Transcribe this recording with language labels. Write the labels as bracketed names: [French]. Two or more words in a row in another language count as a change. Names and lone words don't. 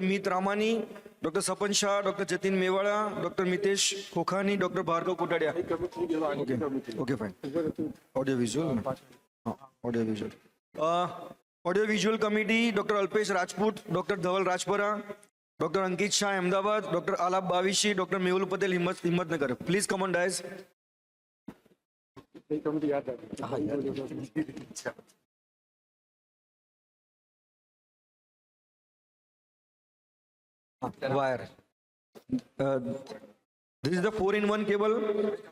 [English] Meet Ramani, Dr. Sapan Shah, Dr. Jatin Mewala, Dr. Mitesh Khokhani, Dr. Bhargav Kotadia. Okay, fine. Audio visual. Audio visual. Audio visual committee, Dr. Alpesh Rajput, Dr. Dhaval Rajpara, Dr. Ankit Shah, Ahmedabad, Dr. Alap Bavishi, Dr. Mehul Patel, Himmatnagar. Please come on, guys. Wire. This is the 4-in-1 cable.